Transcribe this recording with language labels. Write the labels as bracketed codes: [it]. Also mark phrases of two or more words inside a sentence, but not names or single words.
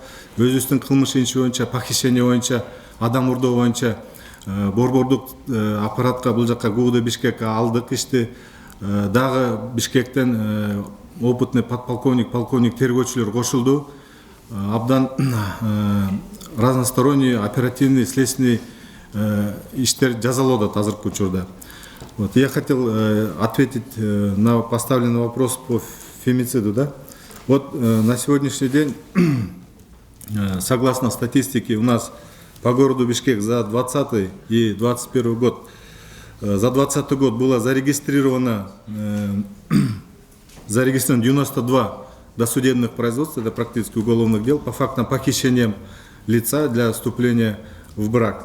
[ky] Өзүбүздүн кылмыш иши боюнча, похищение боюнча, адам урдоо боюнча борбордук аппаратка, бул жака ГУВД Бишкек алдык ишти. Дагы Бишкектен [ru] опытный подполковник, полковник [ky] тергөөчүлөр кошулду. Абдан [ru] разносторонний оперативный следственный [ky] иштер жазалып атат азыркы учурда. [ru] Вот я хотел ответить на поставленный вопрос по фемициду, да? Вот на сегодняшний день, согласно статистике, у нас по городу Бишкек за 2020 и 2021 год, за 2020 год было зарегистрировано 92 досудебных производств, это практически уголовных дел, по фактам похищения лица для вступления в брак.